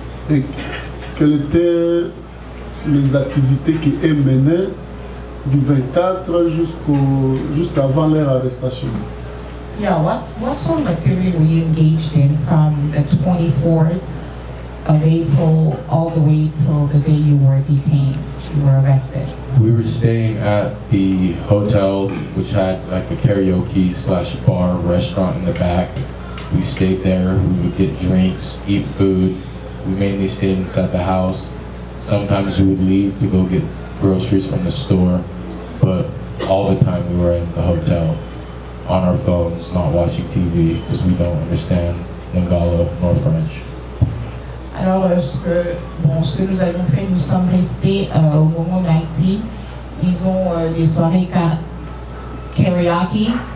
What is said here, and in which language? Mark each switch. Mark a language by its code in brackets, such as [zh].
[fr] Et quelles étaient les activités qui est menées du 24 jusqu'avant leur arrestation? [en] Yeah, what sort of activity were you engaged in from the 24th of April all the way till the day you were detained, you were arrested? We were staying at the hotel, which had like a karaoke/bar restaurant in the back. We stayed there, we would get drinks, eat food. We mainly stayed inside the house. Sometimes we would leave to go get groceries from the store, but all the time we were in the hotel, on our phones, not watching TV, because we don't understand Lingala nor French. [fr] Alors, ce que nous avons fait, nous sommes restés au Momo 19. Ils ont des soirées karaoké.